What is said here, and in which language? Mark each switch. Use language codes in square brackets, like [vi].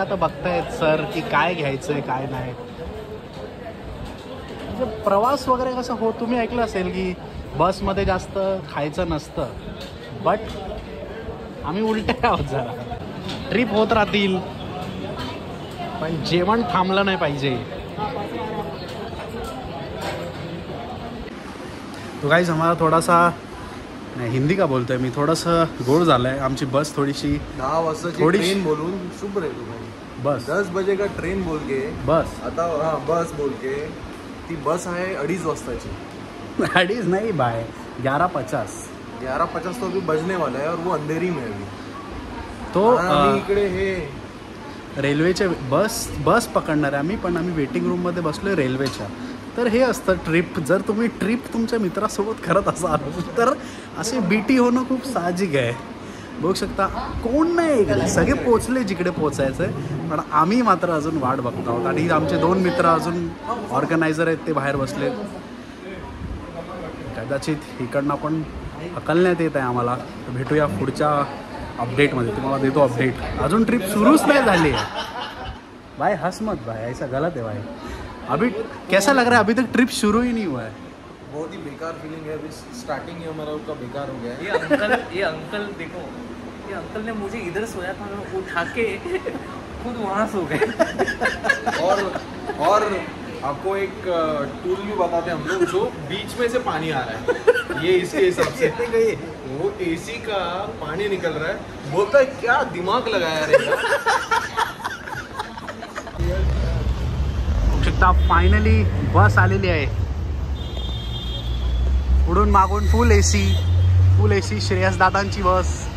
[mr] आता बघतायत सर की काय घ्यायचंय काय नाही। म्हणजे प्रवास वगैरे कसं हो, तुम्ही ऐकलं असेल की बसमध्ये जास्त खायचं नसतं, बट आम्ही उलटे आहोत। जरा ट्रिप होत राहतील पण जेवण थांबलं नाही पाहिजे। [hi] तो गाइस हमारा थोड़ा सा, नहीं हिंदी का [mr] बोलतोय मी, थोडासा गोड झालाय। आमची बस थोडीशी 10 वाजताची ट्रेन बोलून शुभ रे तुम्ही। बस [hi] 10 बजे का ट्रेन बोल के बस, [mr] आता हाँ बस बोल के, ती बस आहे 2:30 वाजताची। [hi] 2:30 नहीं भाई, 11:50। 11:50 तो अभी बजने वाला है और वो अंधेरी में अभी। तो [mr] आम्ही इकडे हे रेल्वेचे बस पकडणार आहे आम्ही, पण आम्ही वेटिंग रूममध्ये बसलोय रेल्वेच्या। तर हे असतं ट्रिप। जर तुम्ही ट्रिप तुमच्या मित्रासोबत करत असाल तर असे बीटी होणं खूप साहजिक आहे। बघू शकता कोण नाही इकडे, सगळे पोचले जिकडे पोचायचं आहे, पण आम्ही मात्र अजून वाट बघत आहोत। आणि आमचे 2 मित्र अजून ऑर्गनायझर आहेत, ते बाहेर बसले। कदाचित इकडनं पण हकलण्यात येत आहे आम्हाला। भेटूया पुढच्या अपडेटमध्ये, तुम्हाला देतो अपडेट। अजून ट्रिप सुरूच नाही झाली [hi] है भाई, हंस मत भाई, ऐसा गलत है भाई। अभी कैसा लग रहा है? अभी तक ट्रिप शुरू ही नहीं हुआ है। बहुत ही बेकार फीलिंग है। अभी स्टार्टिंग ही हमारा उसका बेकार हो गया है। ये अंकल देखो, ये अंकल ने मुझे इधर सोया था, मैं उठा के खुद वहाँ सो गए। और आपको एक टूल भी बताते हैं हम लोग, जो बीच में से पानी आ रहा है, ये इसके हिसाब से वो एसी का पानी निकल रहा है। बोलता है क्या दिमाग लगाया रे। [mr] फायनली बस आलेली आहे, पुढून मागून फुल एसी श्रेयस दादांची बस।